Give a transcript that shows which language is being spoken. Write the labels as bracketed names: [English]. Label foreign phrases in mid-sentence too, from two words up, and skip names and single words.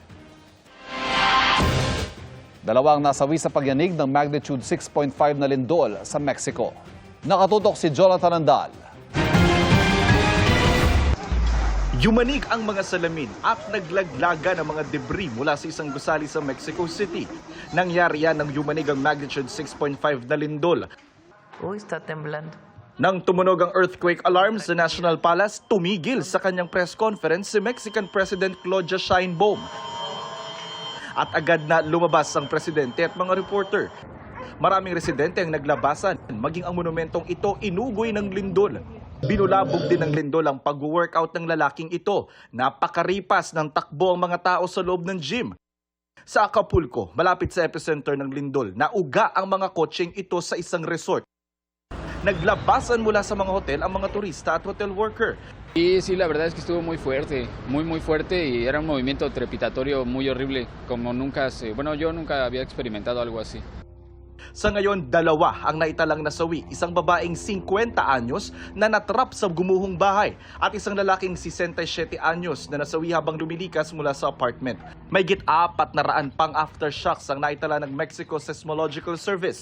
[Filipino] Dalawang nasawi sa pagyanig ng magnitude 6.5 na lindol sa Mexico. Nakatutok si Jonathan Andal. Yumanig ang mga salamin at naglaglaga ng mga debris mula sa isang gusali sa Mexico City. Nangyari yan nang yumanig ang magnitude 6.5 na lindol. [Spanish] Está temblando. [Filipino] Nang tumunog ang [English] earthquake alarm [Filipino] sa National Palace, tumigil sa kanyang [English] press conference [Filipino] si [English] Mexican President [Filipino] Claudia Sheinbaum. At agad na lumabas ang presidente at mga reporter. Maraming residente ang naglabasan, maging ang monumentong ito inugoy ng lindol. Binulabog din ng lindol ang pag-workout ng lalaking ito. Napakaripas ng takbo ang mga tao sa loob ng gym. Sa Acapulco, malapit sa epicenter ng lindol, nauga ang mga kotseng ito sa isang resort. Naglabasan mula sa mga hotel ang mga turista at [English] hotel worker. [Spanish] Y sí, la verdad es que estuvo muy fuerte y era un movimiento trepidatorio muy horrible, como nunca yo nunca había experimentado algo así. [Filipino] Sa ngayon, dalawa ang naitalang nasawi, isang babaeng 50 anyos na natrap sa gumuhong bahay at isang lalaking 67 anyos na nasawi habang lumilikas mula sa apartment. May git-400 pang aftershocks ang naitala ng Mexico Seismological Service.